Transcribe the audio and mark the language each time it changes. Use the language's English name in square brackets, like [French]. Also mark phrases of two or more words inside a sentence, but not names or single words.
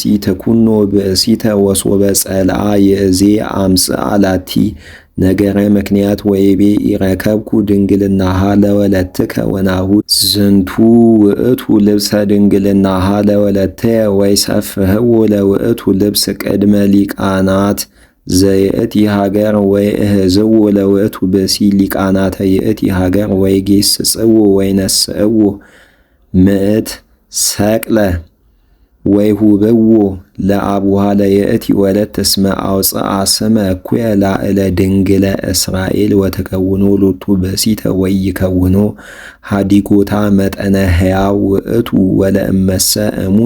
[Geez] ትኩኖ ብእሲተ ወሶበ ጸልአ ይእዜ አምጽአ ላቲ ነገረ ምክንያት ወይቤ ይረከብኩ ድንግልናሃ ለወለትከ ወናሁ ዝንቱ ውእቱ ልብሰ ድንግልናሃ ለወለትየ ወይሰፍህዎ ለውእቱ ልብስ ቅድመ ሊቃናት ዘይእቲ ሀገር ወይእህዝዎ ለውእቱ ብእሲ ሊቃናተ ይእቲ ሀገር ወይጌስጽዎ ወይነስእዎ ምእት ሰቅለ ወይሁብዎ ለአቡሃ ለይእቲ ወለት እስመ አውጽአ ስመ እኩየ ላዕለ ድንግለ እስራኤል ወተከውኖ ሎቱ ብእሲተ ወይከውኖ ሀዲጎታ መጠነ ሕያው ውእቱ ወለእመሰ እሙነ